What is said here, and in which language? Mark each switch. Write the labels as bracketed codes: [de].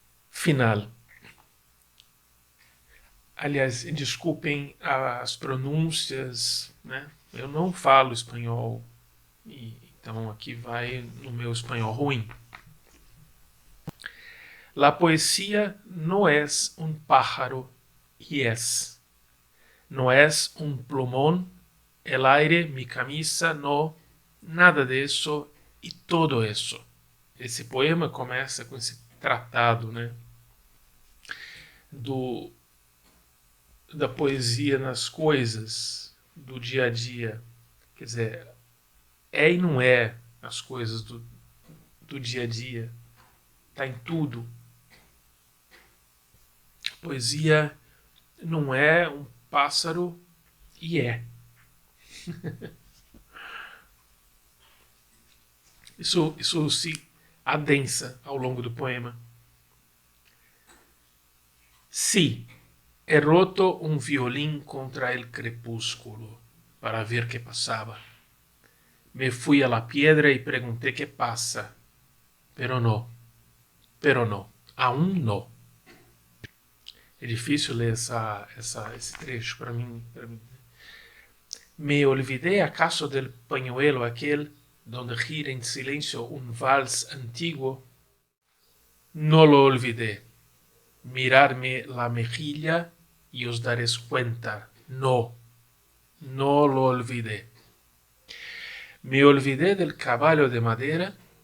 [pt] final. Aliás, desculpem as pronúncias, né? Eu não falo espanhol, então aqui vai no meu espanhol ruim. [es] La poesía no es un pájaro y es. No es un plumón, el aire, mi camisa, no, nada de eso y todo eso. [pt] Esse poema começa com esse tratado, né? Da poesia nas coisas do dia a dia. Quer dizer, é e não é as coisas do dia a dia. Está em tudo. Poesia não é um pássaro e é. Isso se adensa ao longo do poema. [es] Sí, he roto un violín contra el crepúsculo para ver qué pasaba. Me fui a la piedra y pregunté qué pasa. Pero no, aún no. [pt] É difícil ler esse trecho para mim. [es] Me olvidé acaso del pañuelo aquel donde gira en silencio un vals antiguo. No lo olvidé. Mirarme la mejilla y os daréis cuenta. No lo olvidé. Me olvidé del caballo de madera.